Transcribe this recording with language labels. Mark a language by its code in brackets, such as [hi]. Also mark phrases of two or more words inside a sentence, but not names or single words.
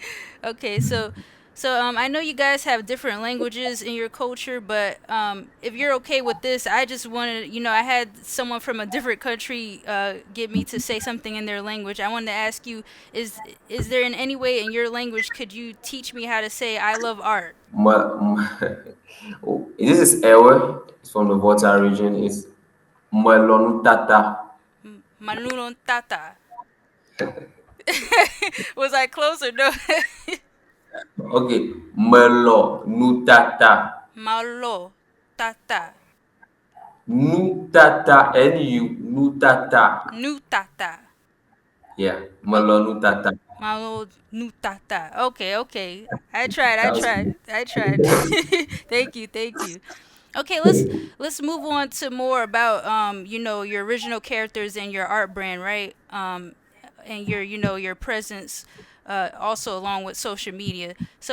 [en] Okay, so I know you guys have different languages in your culture, but if you're okay with this, I just wanted, I had someone from a different country get me to say something in their language. I wanted to ask you, is there in any way in your language could you teach me how to say I love art? Oh, this is Ewe. It's from the Volta region. It's Melonutata. [ee] Malulon tata. [en] Was I close or no? Okay, Melonutata. [ee] Malo tata. Nutata. N-U. Nutata. Nu tata. [en] Yeah, Oh, Melonutata. [ee] malo nu tata. [en] Okay, okay. I tried. I That's tried. cool. I tried. Thank you. Thank you. Okay, let's move on to more about your original characters and your art brand, right? And your presence also along with social media.